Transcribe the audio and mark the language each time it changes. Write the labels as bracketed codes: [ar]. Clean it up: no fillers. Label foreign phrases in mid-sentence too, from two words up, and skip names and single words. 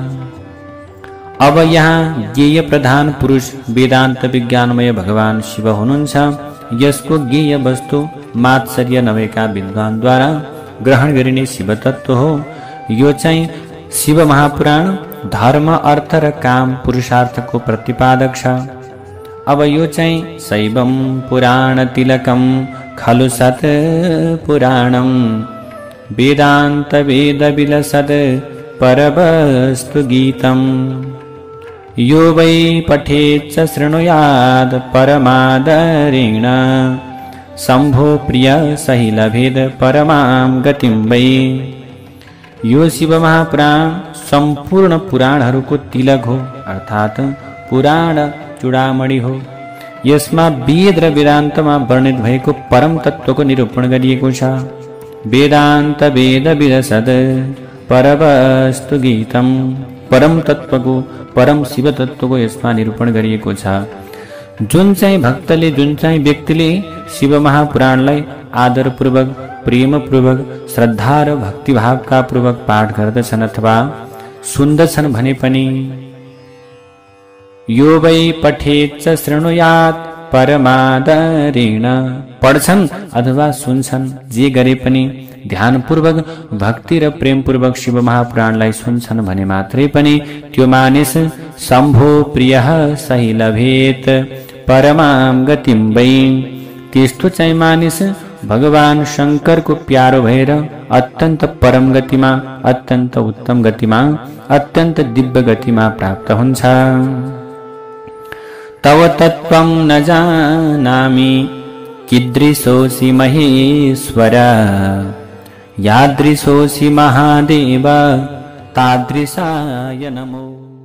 [ne] अब यहाँ ज्ञेय प्रधान पुरुष वेदान्त विज्ञानमय भगवान शिव हुनुहुन्छ। यसको ज्ञेय वस्तु मात्सर्य नभएका विद्वानद्वारा ग्रहण गरिने शिव तत्व हो। यो चाहिँ शिव महापुराण धर्म, अर्थ र काम पुरुषार्थको प्रतिपादक छ। अब यो चाहिँ [sa] शैवं पुराणतिलकं खलु सत् पुराणं वेदान्त वेदविलसद् परवस्तु गीतम् यो वै पठेच्च शृणुयात् परमादरेण शम्भो प्रिय सहि लभेद परमां गतिं वै। [ne] यो शिव महापुराण सम्पूर्ण पुराणहरूको तिलक हो, अर्थात् पुराण चूडामणि हो। यसमा वेद र वेदान्तमा वर्णित भएको परम तत्त्वको निरूपण गरिएको छ। [sa] वेदान्त वेद विलसद् परवस्तु गीतम्, [ne] परम तत्त्वको परम शिव तत्त्वको यसमा निरूपण गरिएको छ। जुन चाहिँ भक्तले, जुन चाहिँ व्यक्तिले शिव महापुराणलाई आदरपूर्वक, प्रेमपूर्वक, श्रद्धा र भक्तिभावका पूर्वक पाठ गर्दछन् अथवा सुन्दछन् भने पनि [sa] यो वै पठेच्च शृणुयात् परमादरेण, [ne] पढ्छन् अथवा सुन्छन्, जे गरे पनि ध्यानपूर्वक, भक्ति र प्रेमपूर्वक शिव महापुराणलाई सुन्छन् भने मात्रै पनि त्यो मानिस [sa] शम्भो प्रियः सहि लभेत परमां गतिं वै। [ne] त्यस्तो चाहिँ मानिस भगवान शंकरको प्यारो भएर अत्यन्त परम गतिमा, अत्यन्त उत्तम गतिमा, अत्यन्त दिव्य गतिमा प्राप्त हुन्छ। [sa] तव तत्त्वं न जानामि कीदृशोऽसि महेश्वर, यादृशोऽसि महादेव तादृशाय नमो।